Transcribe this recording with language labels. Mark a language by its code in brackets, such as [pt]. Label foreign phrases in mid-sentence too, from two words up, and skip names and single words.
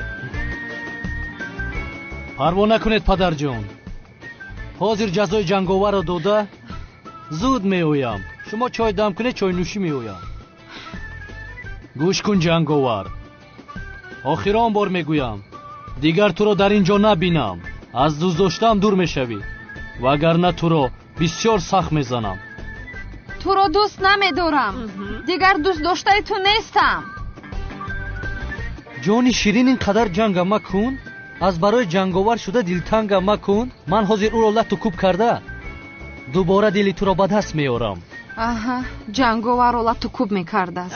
[fa] پروا نکنید پدر جان حاضر جزای جنگاور را داده زود میویم شما چای دم کنید چای نوشی میویم گوش کن جنگاور آخران بار میگویم دیگر تو را در اینجا نبینم از دوست داشتم دور میشوی وگرنه تو را بسیار سخت میزنم [tg] туро дӯст намедорам. дигар дӯст доштаи ту нестам. ҷони ширин ин қадар ҷанга макун. аз барои ҷанговар шуда дилтанга макун. ман ҳозир ӯро лату кӯб карда дубора дили туро ба даст меорам. аҳа, ҷанговарро лату кӯб мекардааст.